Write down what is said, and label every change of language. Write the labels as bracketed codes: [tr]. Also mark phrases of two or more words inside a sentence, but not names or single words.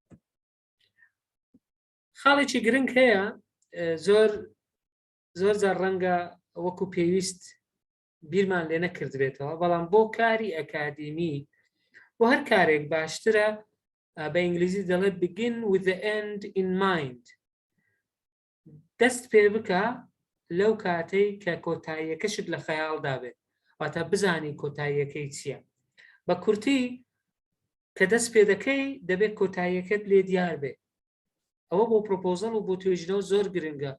[ckb] خاڵێکی گرنگ هەیە زۆر جار ڕەنگە وەکو پێویست بیرمان لێ نەکردبێتەوە بەڵام بۆ کاری ئەکادیمی بۆ هەر کارێک باشترە بە ئینگلیزی دەڵێ [en] begin with the end in mind. [ckb] دەست پێ بکە لەو کاتەی کە کۆتاییەکەشت لە خەیاڵدا بێت واتە بزانی کۆتاییەکەی چییە. بە کورتی کە دەست پێ دەکەی دەبێت کۆتاییەکەت لێ دیار بێت. ئەوە بۆ پرۆپۆزەڵ و بۆ توێژینەوە زۆر گرنگە.